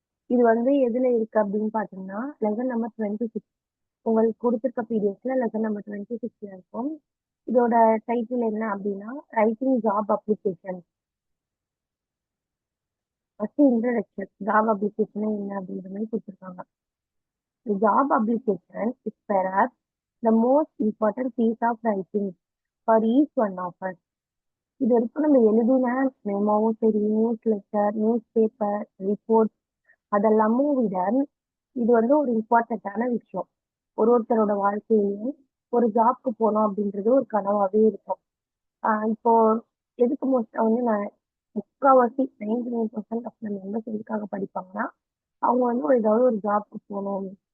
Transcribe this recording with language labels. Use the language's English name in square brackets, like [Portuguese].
[Tamil] இது வந்து எதுல இருக்கு அப்படின்னு பார்த்தீங்கன்னா, லெசன் நம்பர் 26 உங்களுக்கு குடுத்திருக்க பிடிஎஃப்ல லெசன் நம்பர் 26ல இருக்கும். இதோட டைட்டில் என்ன அப்படின்னா, [English] Writing job application. [Tamil] First introduction. Job அப்ளிகேஷன்னா என்ன அப்படின்ற மாரி குடுத்துருக்காங்க. [English] The job application is perhaps the most important piece of writing for each one of us. [Tamil] இது வரைக்கும் நம்ம எழுதின மெமோவும் சரி, news letter, news paper, report அதெல்லாமும் விட இது வந்து ஒரு இம்பார்ட்டன்ட்டான விஷயம். ஒருத்தரோட வாழ்க்கையிலயும் ஒரு ஜாப்க்கு போனோம் அப்படின்றது ஒரு கனவாவே இருக்கும். இப்போ எதுக்கு மோஸ்ட்டா வந்து நான் முக்காவாசி [English] 99% of the members [Tamil] எதுக்காக படிப்பாங்கன்னா, அவங்க வந்து ஏதாவது ஒரு ஜாப்க்கு போணும்.